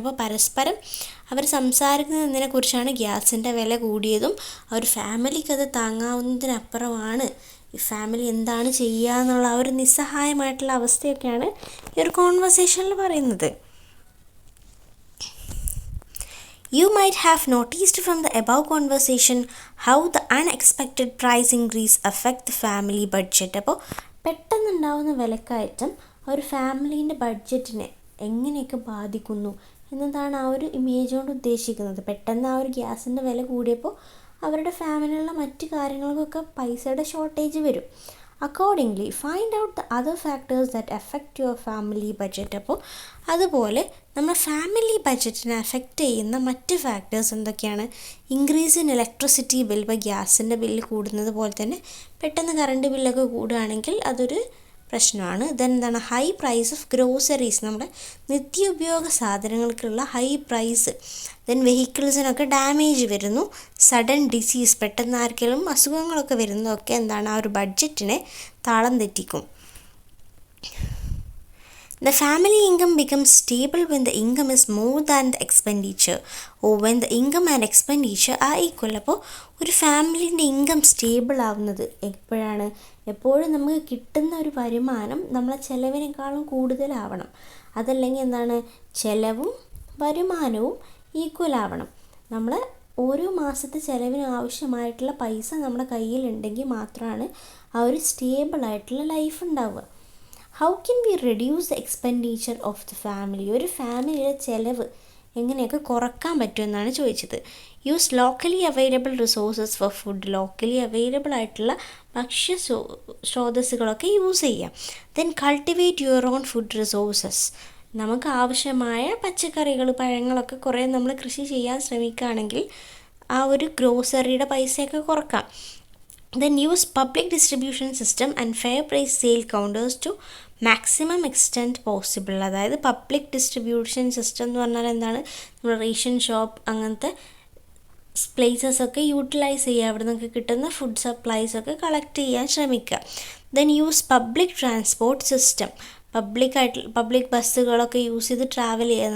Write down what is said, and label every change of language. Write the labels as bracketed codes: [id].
[ml] അപ്പോൾ പരസ്പരം അവർ സംസാരിക്കുന്നതിനെക്കുറിച്ചാണ് ഗ്യാസിൻ്റെ വില കൂടിയതും ആ ഒരു ഫാമിലിക്ക് അത് താങ്ങാവുന്നതിനപ്പുറമാണ്, ഈ ഫാമിലി എന്താണ് ചെയ്യുക എന്നുള്ള ആ ഒരു നിസ്സഹായമായിട്ടുള്ള അവസ്ഥയൊക്കെയാണ് ഈ ഒരു കോൺവെർസേഷനിൽ പറയുന്നത്. [en] You might have noticed from the above conversation how the unexpected price increase affect the family budget. [ml] അപ്പോൾ പെട്ടെന്നുണ്ടാവുന്ന വിലക്കയറ്റം ഒരു ഫാമിലീൻ്റെ ബഡ്ജറ്റിനെ എങ്ങനെയൊക്കെ ബാധിക്കുന്നു എന്നതാണ് ആ ഒരു ഇമേജ് കൊണ്ട് ഉദ്ദേശിക്കുന്നത്. പെട്ടെന്ന് ആ ഒരു ഗ്യാസിൻ്റെ വില കൂടിയപ്പോൾ അവരുടെ ഫാമിലിയിലുള്ള മറ്റു കാര്യങ്ങൾക്കൊക്കെ പൈസയുടെ ഷോർട്ടേജ് വരും. [en] Accordingly find out the other factors that effect your family budget. [ml] അപ്പോൾ അതുപോലെ നമ്മുടെ ഫാമിലി ബഡ്ജറ്റിനെ എഫക്റ്റ് ചെയ്യുന്ന മറ്റ് ഫാക്ടേഴ്സ് എന്തൊക്കെയാണ്? [en] increase in electricity bill, [ml] ഇപ്പോൾ ഗ്യാസിൻ്റെ ബില്ല് കൂടുന്നത് പോലെ തന്നെ പെട്ടെന്ന് കറണ്ട് ബില്ലൊക്കെ കൂടുകയാണെങ്കിൽ അതൊരു പ്രശ്നമാണ്. ദെൻ എന്താണ്, [en] high price of groceries, [ml] നമ്മുടെ നിത്യോപയോഗ സാധനങ്ങൾക്കുള്ള ഹൈ പ്രൈസ്. ദെൻ വെഹിക്കിൾസിനൊക്കെ ഡാമേജ് വരുന്നു. സഡൻ ഡിസീസ്, പെട്ടെന്ന് ആർക്കെങ്കിലും അസുഖങ്ങളൊക്കെ വരുന്നതൊക്കെ എന്താണ്, ആ ഒരു ബഡ്ജറ്റിനെ താളം തെറ്റിക്കും. [en] The family income becomes stable when the income is more than the expenditure or when the income and expenditure are equal. [ml] അപ്പോൾ ഒരു ഫാമിലീൻ്റെ ഇൻകം സ്റ്റേബിൾ ആവുന്നത് എപ്പോഴാണ്? എപ്പോഴും നമുക്ക് കിട്ടുന്ന ഒരു വരുമാനം നമ്മളെ ചിലവിനേക്കാളും കൂടുതലാവണം. അതല്ലെങ്കിൽ എന്താണ്, ചിലവും വരുമാനവും ഈക്വൽ ആവണം. നമ്മൾ ഓരോ മാസത്തെ ചിലവിന് ആവശ്യമായിട്ടുള്ള പൈസ നമ്മുടെ കയ്യിലുണ്ടെങ്കിൽ മാത്രമാണ് ആ ഒരു സ്റ്റേബിളായിട്ടുള്ള ലൈഫ് ഉണ്ടാവുക. [en] How can we reduce the expenditure of the family? [ml] ഒരു ഫാമിലിയുടെ ചിലവ് എങ്ങനെയൊക്കെ കുറക്കാൻ പറ്റുമെന്നാണ് ചോദിച്ചത്. [en] use locally available resources for food, [ml] locally available ആയിട്ടുള്ള ഭക്ഷ്യ സ്രോതസ്സുകളൊക്കെ യൂസ് ചെയ്യാം. [en] then cultivate your own food resources, [ml] നമുക്ക് ആവശ്യമായ പച്ചക്കറികൾ, പഴങ്ങളൊക്കെ കുറേ നമ്മൾ കൃഷി ചെയ്യാൻ ശ്രമിക്കുകയാണെങ്കിൽ ആ ഒരു ഗ്രോസറിയുടെ പൈസയൊക്കെ കുറക്കാം. [en] Then use public distribution system and fair price sale counters to maximum extent possible. [ml] അതായത് പബ്ലിക് ഡിസ്ട്രിബ്യൂഷൻ സിസ്റ്റം എന്ന് പറഞ്ഞാൽ എന്താണ്, നമ്മൾ റേഷൻ ഷോപ്പ് അങ്ങനത്തെ പ്ലേസസൊക്കെ യൂട്ടിലൈസ് ചെയ്യുക, അവിടെ നിന്നൊക്കെ കിട്ടുന്ന ഫുഡ് സപ്ലൈസൊക്കെ കളക്ട് ചെയ്യാൻ ശ്രമിക്കുക. [en] Then use public transport system. [ml] Public ബസ്സുകളൊക്കെ use ചെയ്ത് ട്രാവൽ ചെയ്യുക.